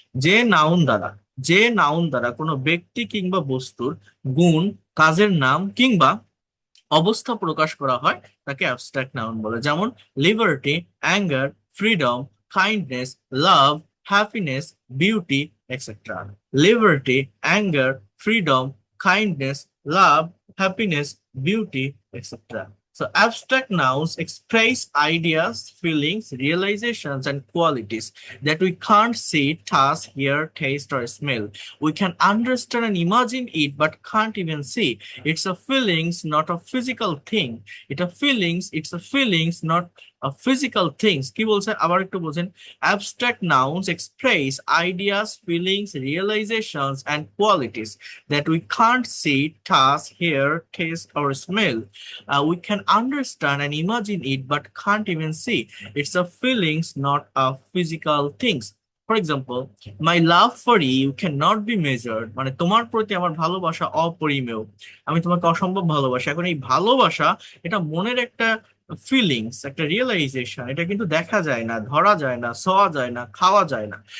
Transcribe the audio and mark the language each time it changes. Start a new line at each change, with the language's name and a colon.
Bangla: যে নাউন দ্বারা, যে নাউন দ্বারা কোনো ব্যক্তি কিংবা বস্তুর গুণ, কাজের নাম কিংবা অবস্থা প্রকাশ করা হয় তাকে অ্যাবস্ট্রাক্ট নাউন বলে।
English: যেমন liberty, anger, freedom, kindness, love, happiness, beauty, etcetera. Liberty, anger, freedom, kindness, love, happiness, beauty, etc. So abstract nouns express ideas, feelings, realizations, and qualities that we can't see, touch, hear, taste, or smell. We can understand and imagine it, but can't even see. It's a feelings, not a physical thing. It's a feelings, not physical things
Bangla: কি বলছে আবার একটু বোঝেন
English: abstract nouns express ideas feelings realizations and qualities that we can't see touch hear taste or smell. We can understand and imagine it but can't even see. It's a feelings not a physical things. For example, my love for you cannot be measured,
Bangla: মানে তোমার প্রতি আমার ভালোবাসা অপরিমেয়, আমি তোমাকে অসম্ভব ভালোবাসি। এখন এই ভালোবাসা এটা মনের একটা ফিলিংস, একটা রিয়েলাইজেশন, এটা কিন্তু দেখা যায় না, ধরা যায় না, ছোঁয়া যায় না, খাওয়া যায় না।